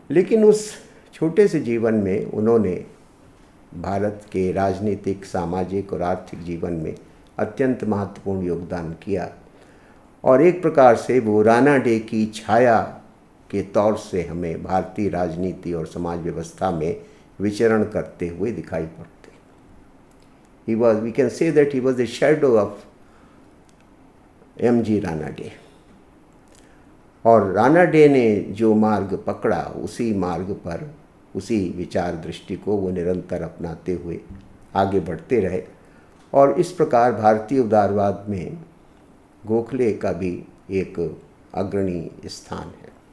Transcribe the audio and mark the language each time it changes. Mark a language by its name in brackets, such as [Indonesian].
[Hindi] लेकिन उस छोटे से जीवन में उन्होंने भारत के राजनीतिक, सामाजिक और आर्थिक जीवन में अत्यंत महत्वपूर्ण योगदान किया। और एक प्रकार से वो राणा डे की छाया के तौर से हमें भारतीय राजनीति और समाज व्यवस्था में विचरण करते हुए दिखाई पड़ते। [English] We can say that he was the shadow of M.G. Ranade. [Hindi] और राणा डे ने जो मार्ग पकड़ा, उसी मार्ग पर, उसी विचार दृष्टि को वो निरंतर अपनाते हुए आगे बढ़ते रहे। और इस प्रकार भारतीय उदारवाद में गोखले का भी एक अग्रणी स्थान है।